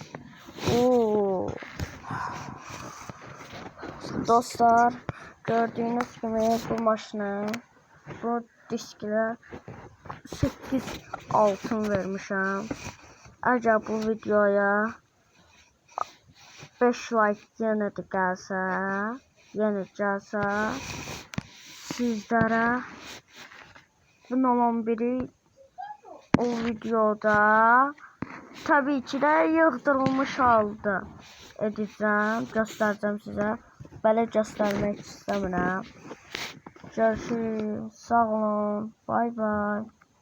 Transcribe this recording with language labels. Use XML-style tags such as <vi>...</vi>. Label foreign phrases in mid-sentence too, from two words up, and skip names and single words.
<tr>Oo. Dostlar gördüğünüz gibi bu maşına bu diskle 8 altın vermişim. Acaba bu videoya 5 like</tr> <az>yenə də gəlsə sizlərə</az> <tr>bunun biri o videoda tabii ki de yığdırılmış halde edeceğim, göstereceğim size. Böyle göstermek istemiyorum. Görüşürüz. Sağ olun. Bay bay.</tr>